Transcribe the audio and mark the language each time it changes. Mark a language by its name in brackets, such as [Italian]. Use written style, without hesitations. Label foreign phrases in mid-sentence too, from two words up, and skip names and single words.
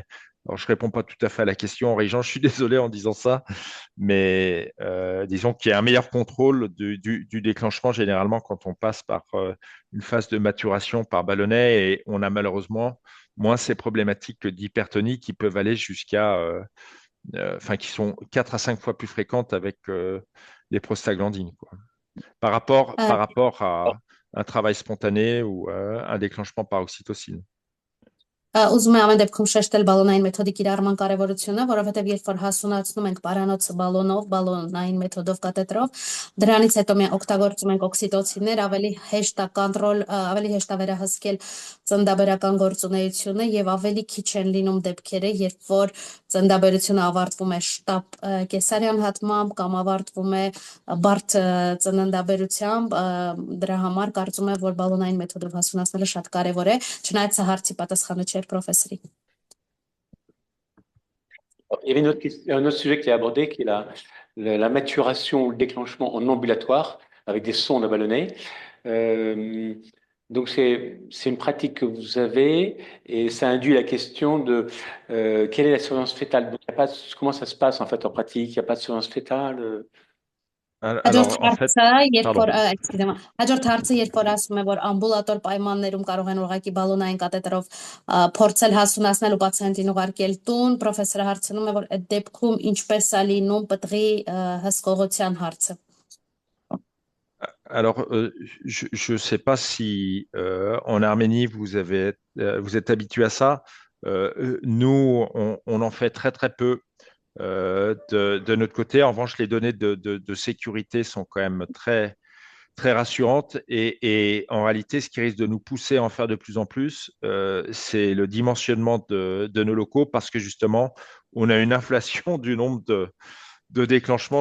[French] Alors, je ne réponds pas tout à fait à la question, Henri-Jean, je suis désolé en disant ça, mais disons qu'il y a un meilleur contrôle du déclenchement généralement quand on passe par une phase de maturation par ballonnet et on a malheureusement moins ces problématiques d'hypertonie qui peuvent aller jusqu'à, qui sont 4 à 5 fois plus fréquentes avec les prostaglandines, quoi. Par rapport à un travail spontané ou un déclenchement par oxytocine. [Armenian] Ուզում եմ ամեն դեպքում շեշտել բալոնային մեթոդի կիրառման կարևորությունը, որովհետև երբ որ հասունացնում ենք պարանոցը բալոնով, բալոնային մեթոդով կաթետրով, դրանից հետո մենք օգտագործում ենք օքսիտոցիններ, ավելի հեշտ է կոնտրոլ, ավելի հեշտ է վերահսկել ծննդաբերական գործունեությունը եւ ավելի քիչ են լինում դեպքերը, երբ որ ծննդաբերությունը ավարտվում է շտապ կեսարյան հատմամբ կամ ավարտվում է բարդ ծննդաբերությամբ, դրա համար կարծում եմ, որ բալոնային մեթոդով հասունացնելը շատ կարևոր է, չնայած սա հարցի պատասխանը չէր պրոֆեսորի։ [French] Il y avait un autre sujet qui est abordé, qui est la maturation ou le déclenchement en ambulatoire avec des sondes à ballonnet. Donc c'est une pratique que vous avez et ça induit la question de quelle est la surveillance fétale. Donc, comment ça se passe en fait en pratique? Il n'y a pas de surveillance fétale? [Armenian] Հաջորդ [French] en fait, [Armenian] հարցը, երբ որ, [French] pardon. excusez-moi, [Armenian] հաջորդ հարցը, երբ որ ասում է, որ ամբուլատոր պայմաններում կարող են ուղղակի բալոնային կաթետրով փորձել հասունացնել ու պացիենտին ուղարկել տուն, պրոֆեսորը հարցնում է, որ այդ դեպքում ինչպես է լինում պտղի հսկողության հարցը։ [French] Alors, je ne sais pas si en Arménie vous êtes habitué à ça. Nous, on en fait très très peu. De notre côté, en revanche, les données de sécurité sont quand même très, très rassurantes et en réalité, ce qui risque de nous pousser à en faire de plus en plus, c'est le dimensionnement de nos locaux parce que justement, on a une inflation du nombre de déclenchements.